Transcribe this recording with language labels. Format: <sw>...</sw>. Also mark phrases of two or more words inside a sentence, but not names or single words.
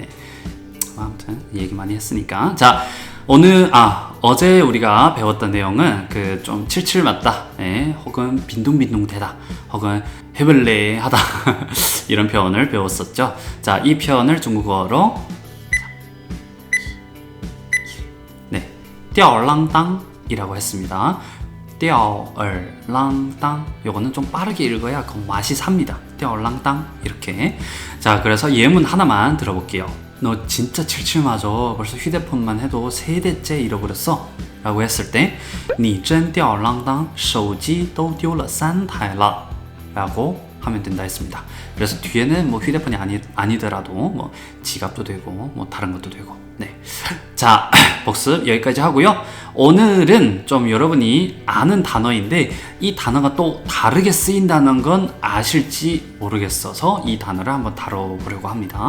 <ko>아무튼 얘기 많이 했으니까 자, 어제 우리가 배웠던 내용은 그 좀 칠칠 맞다, 네, 혹은 빈둥빈둥 대다, 혹은 헤블레하다 이런 표현을 배웠었죠. 자, 이 표현을 중국어로 네, 吊儿郎当이라고 했습니다. 吊儿郎当 요거는 좀 빠르게 읽어야 그 맛이 삽니다. 吊儿郎当 이렇게. 자, 그래서 예문 하나만 들어볼게요. 너 진짜 칠칠 맞아. 벌써 휴대폰만 해도 3대째 잃어버렸어. 라고 했을 때</ko> <zh>你真吊儿郎当手机都丢了3台了</zh> <ko>라고 하면 된다 했습니다. 그래서 뒤에는 뭐 휴대폰이 아니더라도 뭐 지갑도 되고 뭐 다른 것도 되고. 네. 자, 복습 여기까지 하고요. 오늘은 좀 여러분이 아는 단어인데 이 단어가 또 다르게 쓰인다는 건 아실지 모르겠어서 이 단어를 한번 다뤄보려고 합니다.</ko>